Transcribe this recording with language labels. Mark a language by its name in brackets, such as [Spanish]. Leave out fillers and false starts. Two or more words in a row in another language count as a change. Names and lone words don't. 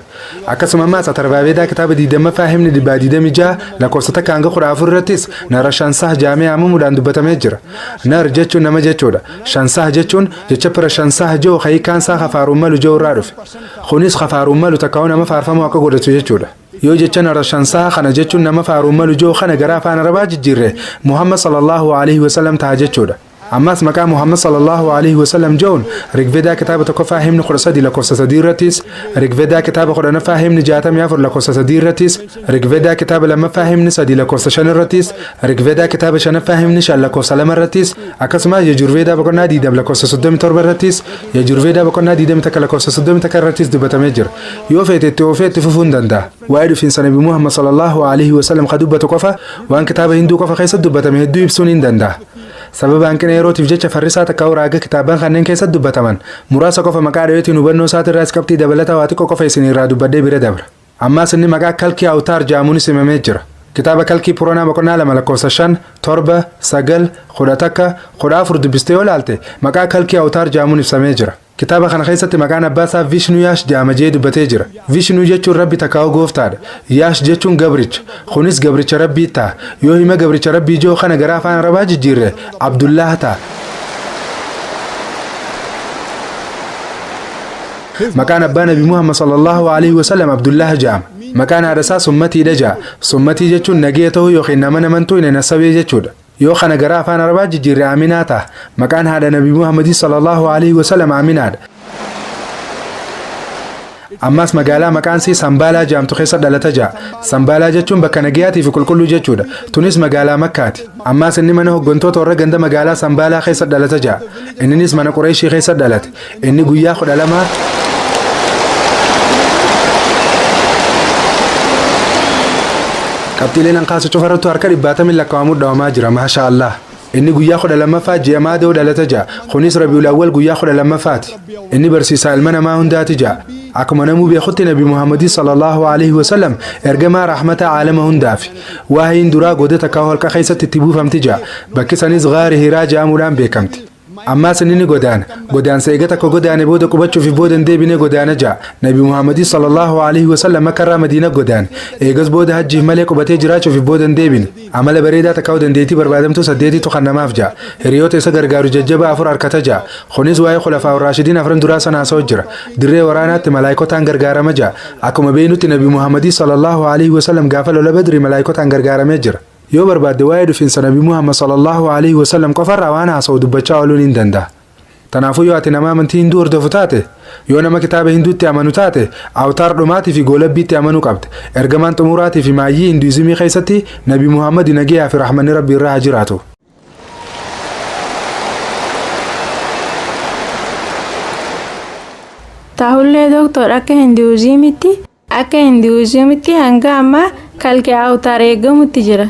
[Oromo] Akkasuma ammas Atarvaabeedaa kitaaba 20ffaa himni 26 lakkoofsa 1 hanga 14 irrattis nara shansah jaamee haamamuudhaan dubbatamee jira. Nar jechuun nama jechuudha. Shansah jechuun jecha pira shansah joo hiikaan isaa kafaaruun malu joo irraa dhufe. Kunis kafaaruun malu takkaa'u nama faarfamuu akka godhatu jechuudha. Yoo jecha nara shansaa kana jechuun nama faaruun malu joo kana gara afaan arabaa jijjiirre Muhammad [Arabic] صلى الله عليه وسلم [Oromo] ta'a jechuudha. Ammas maqaa Muhammad [Arabic] صلى الله عليه وسلم [Oromo] joon Rigveedaa kitaaba 1ffaa himni 13 lakkoofsa 3 irrattis, Rigveedaa kitaaba 10ffaa himni 64 lakkoofsa 3 irrattis, Rigveedaa kitaaba 2ffaa himni 3 lakkoofsa 5 irrattis, Rigveedaa kitaaba 5ffaa himni 5 lakkoofsa 2 irrattis, akkasumas Yajurveedaa boqonnaa 20 lakkoofsa 37 irrattis, Yajurveedaa boqonnaa 21 lakkoofsa 31 irrattis dubbatamee jira. Yoo feetetti ofeetti fufuun danda'a. Waa'ee dhufiinsa nabii Muhammad [Arabic] صلى الله عليه وسلم [Oromo] ka dubbatu qofa waan kitaaba hinduu qofa keessa dubbatame hedduu ibsuun hin danda'a. Sababa hanqina yerootiif jecha farrisaa takkaa raaga kitaaban kanneen keessatti dubbataman muraasa qofa maqaa dhaweetiin hubannoo isaati irraa qabxii dabalataa waa xiqqoo qofa isin irraa dubbadhee bira dabra. Ammaas inni maqaa kalkii awtaar jaamuunis himamee jira. Kitaaba kalkii puranaa boqonnaa 2 lakkoofsa 5 7 9 11 14 dubbistee yoo ilaalte maqaa kalkii awtaar jaamuun ibsamee jira. Kitaaba kana keessatti maqaan abbaa isaa Vishnu Yaash jaamajee dubbatee jira. Vishnu jechuun rabbi takkaa'u gooftaadha. Yaash jechuun gabricha. Kunis gabricha rabbii ta'a. Yoo hima gabricha rabbii joo kana gara afaan arabaa jijjiirre Abdullah ta'a. Maqaan abbaa nabii Muhammad [Arabic] صلى الله عليه وسلم [Oromo] Abdullah jaama. Maqaan haadha isaa Summatiidha ja'a. Summatii jechuun nagee ta'uu yookiin nama namantuu hin nasabee jechuudha. Yoo kana gara afaan arabaa jijjiirre Aminaa ta'a. Maqaan haadha nabii Muhammad [Arabic] صلى الله عليه وسلم [Oromo] Aminaadha. ammaas magaalaa maqaan isii Sambaalaa jedhamtu keessa dhalata ja'a. Sambaalaa jechuun bakka nagayaatii fi qulqulluu jechuudha. Tunis magaalaa Makkaati. Ammaas inni mana hooggantoota warra ganda magaalaa Sambaalaa keessa dhalata ja'a. Innis mana Qureeshii keessa dhalate. Inni guyyaa 12 qabxiileen hanqaasu cufarrattu harka 70 lakkaa'amuu dhawamaa jira. [Arabic] ما شاء الله. [Oromo] Inni guyyaa 12ffaa ji'a Maadoo dhalata ja'a. Kunis Rabiul Awwal guyyaa 12ffaati. Inni barsiisaa ilma namaa hundaati ja'a. Akkuma namuu beekutti Nabi Muhammad [Arabic] صلى الله عليه وسلم [Oromo] ergamaa rahmata aalama hundaafi. Waahiin duraa goda takka holqa keessatti itti buufamti ja'a. Bakki sanis Ghaari Hiraa jedhamuudhaan beekamti. Ammaas inni godaansa eega takka godaane booda qubachuuf booda deebine godaana ja'a. Nabi Muhammad [Arabic] صلى الله عليه وسلم [Oromo] Makkarraa Madiina godaane. Eegas booda hajjiif malee qubatee jiraachuuf booda deebine. Amala bareedaa takka dandeettii barbaadamtu 8tu kan namaaf ja'a. Hiriyoota isa gargaaru jajjaba 4 harkata ja'a. Kunis waa'ee [Arabic] خلفاء راشدين [Oromo] 4 duraa sana haasa'u jira. Dirree waraanaatti malaayikotaan gargaarama ja'a. Akkuma beeynutti Nabi Muhammad [Arabic] صلى الله عليه وسلم [Oromo] gaafa lola Badri malaayikotaan gargaaramee jira. Yoo barbaadde waa'ee dhufiinsa Nabi Muhammad [Arabic] صلى الله عليه وسلم [Oromo] qofarraa waan haasa'u dubbachaa ooluun hin danda'a. Tanaafuu yoo ati nama amantii hinduu hordofu taate, yoo nama kitaaba hinduutti amanu taate, awtaar dhumaatii fi goolabbiitti amanuu qabda. Ergamaan xumuraatii fi maayyii hinduizimii keessatti Nabi Muhammad nagayaa fi rahmanni Rabbi irraa haa jiraatu. Taahullee doktor akka hinduizimitti hanga ammaa kalqee awtaar eegamutti jira.